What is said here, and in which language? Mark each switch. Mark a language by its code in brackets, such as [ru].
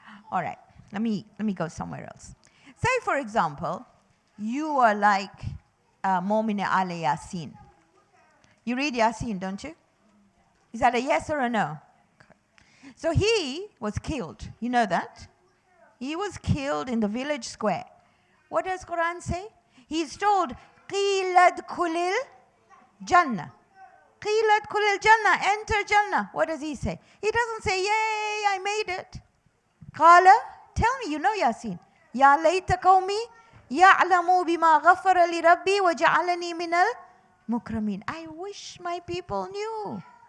[en] All right, let me go somewhere else. Say, for example, you are like Mu'min Ali Yasin. You read Yasin, don't you? Is that a yes or a no? So he was killed. You know that? He was killed in the village square. What does Quran say? He's told, [ar] قِيلَ ادْخُلِ الْجَنَّةِ. قِيلَ ادْخُلِ الْجَنَّةِ. [en] Enter Jannah. What does he say? He doesn't say, yay, I made it. قَالَ, tell me, you know Yasin. [ar] يَا لَيْتَ قَوْمِي يَعْلَمُوا بِمَا غَفَرَ لِرَبِّي وَجَعَلَنِي مِنَ الْمُكْرَمِينَ. [en] I wish my people knew.